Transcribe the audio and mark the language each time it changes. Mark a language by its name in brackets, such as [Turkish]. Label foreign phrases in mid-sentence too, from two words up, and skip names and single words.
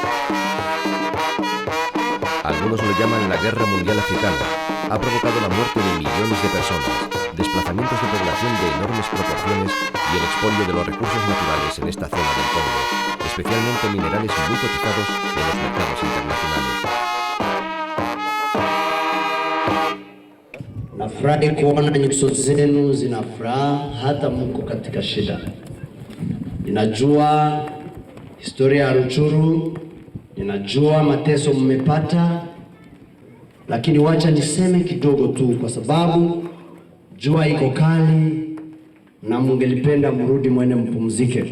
[Spanish] Algunos lo llaman la Guerra Mundial Africana. Ha provocado la muerte de millones de personas, desplazamientos de población de enormes proporciones y el expolio de los recursos naturales en esta zona del Congo, especialmente minerales muy cotizados en los mercados internacionales. [Swahili] Nafurahi kuona nyuso zenu zina furaha hata mko katika shida. Ninajua historia ya Rutshuru, ninajua mateso mmepata, lakini wacha niseme kidogo tu kwa sababu jua iko kali na mungelipenda mrudi mwene mpumzike.